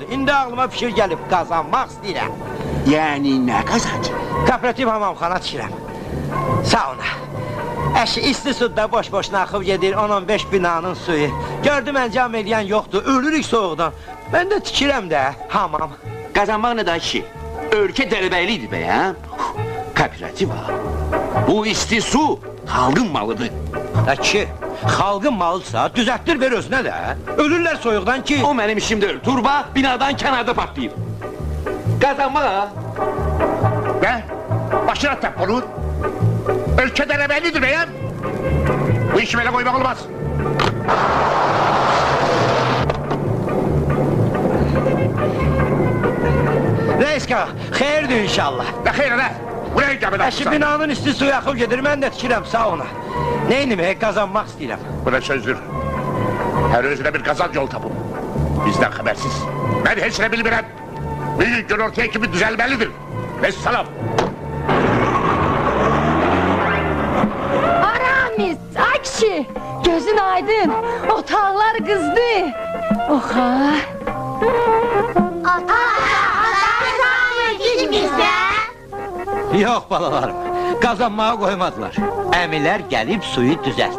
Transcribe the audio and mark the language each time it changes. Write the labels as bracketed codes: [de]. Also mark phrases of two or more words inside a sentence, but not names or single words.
[az] İndi ağlıma fikir gəlib qazanmaq istəyirəm. [tr] Yani ne kazancı? [az] Kooperativ hamamxana tikirəm. Sauna. Əşi isti suda boş-boşuna axıb gedir 10-15 binanın suyu. Gördüm əncam eləyən yoxdur, ölürük soğuqdan. Mən də tikirəm də hamam. [tr] Kazanmak ne da ki? Ülke derbeliydi be ya. Kooperatif ha. [az] Bu isti su halkın malıdır. Da ki, xalqın malıdsa düzəltdir ver özünə də. Ölürlər soyuqdan ki. [tr] O benim işim değil. Turba binadan kenarda patlayıp. Kazanma ha. Be, başına tep onu. Ülke derebellidir be ya. Bu işi böyle koymak olmaz. [az] Reis qağa, xeyirdir inşallah. [tr] Ne hayır ne? Buraya gelmeden [az] Əşi binanın isti suyu axıb gedir, mən də tikirəm sauna. Neyini qazanmaq istəyirəm. [tr] Bu ne sözdür? Her özüne bir kazanç yol tapın. Bizden habersiz. Ben hiç ne bilmirəm. Büyük gün ortaya kimi düzelmelidir. Vesselam. [az] Aramis, Akşi, gözün aydın, otaqlar qızdı. Oxa. Yox balalarım, qazanmağa qoymadılar. Əmilər gəlib suyu düzəltdi.